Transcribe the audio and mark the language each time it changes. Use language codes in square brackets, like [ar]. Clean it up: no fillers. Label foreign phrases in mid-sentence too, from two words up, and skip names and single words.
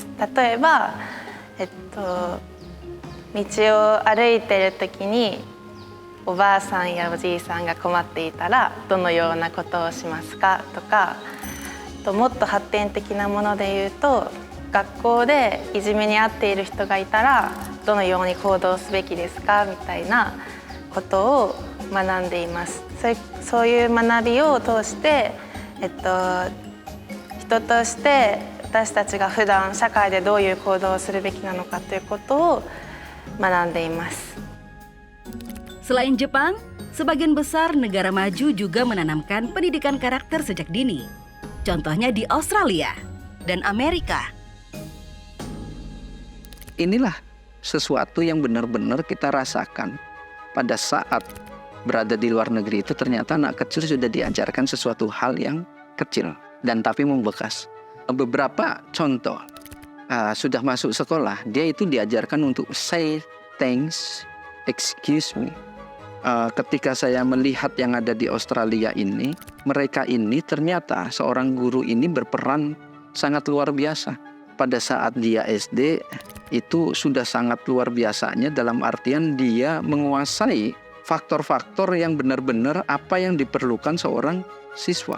[ja] 例えば、道を歩いている時におばあさんやおじいさんが困っていたらどのようなことをしますかとか、もっと発展的なもので言うと、学校でいじめに遭っている人がいたらどのように行動すべきですかみたいなことを学んでいます。そういう学びを通して、人として私たちが普段社会でどういう行動をするべきなのかということを学んでいます。 [id] Selain Jepang, sebagian besar negara maju juga menanamkan pendidikan karakter sejak dini. Contohnya di Australia dan Amerika. Inilah sesuatu yang benar-benar kita rasakan pada saat berada di luar negeri itu. Ternyata anak kecil sudah diajarkan sesuatu hal yang kecil dan tapi membekas. Beberapa contoh, sudah masuk sekolah, dia itu diajarkan untuk [en] say thanks, excuse me. [id] Ketika saya melihat yang ada di Australia ini, mereka ini ternyata seorang guru ini berperan sangat luar biasa. Pada saat dia SD, itu sudah sangat luar biasanya, dalam artian dia menguasai faktor-faktor yang benar-benar apa yang diperlukan seorang siswa.